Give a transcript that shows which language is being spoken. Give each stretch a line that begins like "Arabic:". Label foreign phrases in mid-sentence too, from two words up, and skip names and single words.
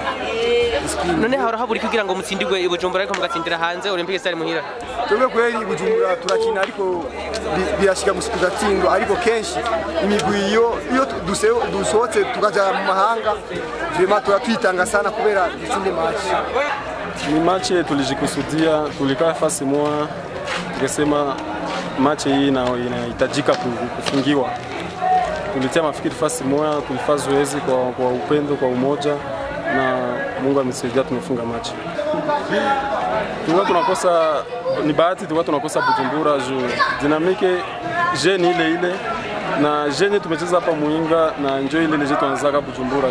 Rundi: None hahora haburi kugira ngo mutsindirwe ibujumbura ariko mugatsindira hanze Olympique Stars muhira. Twebwe kweli ibujumbura turakina ariko birashika gusubiza tsindo ariko kenshi imigwi iyo dusohotse tukaja mu mahanga vraiment turatwitanga sana kubera dutsinde match.
Swahili: Ni match tulijikusudia, tulikaa fasi moja tukasema match hii inahitajika kufungiwa. Tulitia mafikiri fasi moja, tulifanya zoezi kwa upendo, kwa umoja na Mungu amesaidia tumefunga match. Tulikuwa tunakosa ni bahati, tulikuwa tunakosa Bujumbura juu Dynamique jeune ile na jeune tumecheza hapa Muinga na njoo ile jeune tunaanza Bujumbura.